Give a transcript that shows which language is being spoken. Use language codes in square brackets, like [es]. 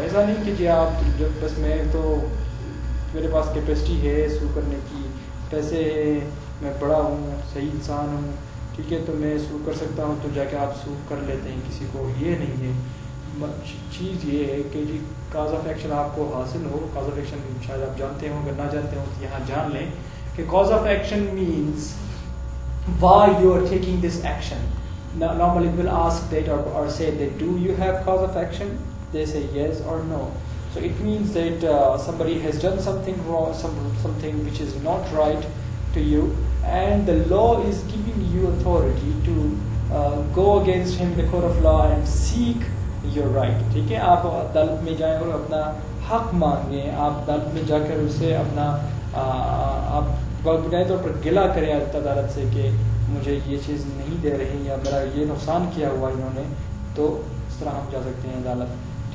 [ur] ایسا نہیں کہ جی آپ جب بس میں تو میرے پاس کیپیسٹی ہے سو کرنے کی, پیسے ہے, میں بڑا ہوں, صحیح انسان ہوں, ٹھیک ہے, تو میں سو کر سکتا ہوں, تو جا کے آپ سو کر لیتے ہیں کسی کو. یہ نہیں ہے. چیز یہ ہے کہ جی کاز آف ایکشن آپ کو حاصل ہو. کاز آف ایکشن شاید آپ جانتے ہوں, اگر نہ جانتے ہوں تو یہاں جان لیں کہ cause of action [en] Means why you are taking this action. Normally people ask that or say that do you have cause of action? They say yes or no. So it means that somebody has done something wrong, something which is not right to you, and the law is giving you authority to go against him in the court of law and seek your right. [ur] ٹھیک ہے, آپ عدالت میں جائیں اور اپنا حق مانگیں. آپ عدالت میں جا کر اس سے اپنا آپ بنیادی طور پر گلا کریں عدالت سے کہ مجھے یہ چیز نہیں دے رہے یا میرا یہ نقصان کیا ہوا انہوں نے, تو اس طرح ہم جا سکتے ہیں عدالت.